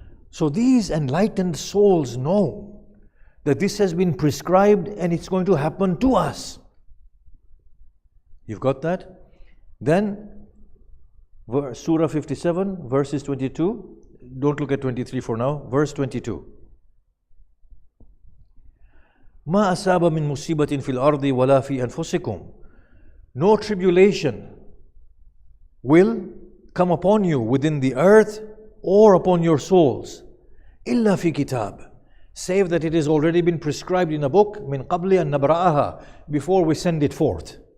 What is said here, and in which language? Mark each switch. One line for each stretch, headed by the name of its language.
English: So these enlightened souls know that this has been prescribed and it's going to happen to us. You've got that? Then, Surah 57, verses 22. Don't look at 23 for now. Verse 22.
Arabic: ما أصاب من مصيبة في الأرض ولا في أنفسكم.
English: No tribulation will come upon you within the earth or upon your souls.
Arabic: إلا في كتاب,
English: save that it has already been prescribed in a book,
Arabic: من قبل أن نبرأها,
English: before we send it forth.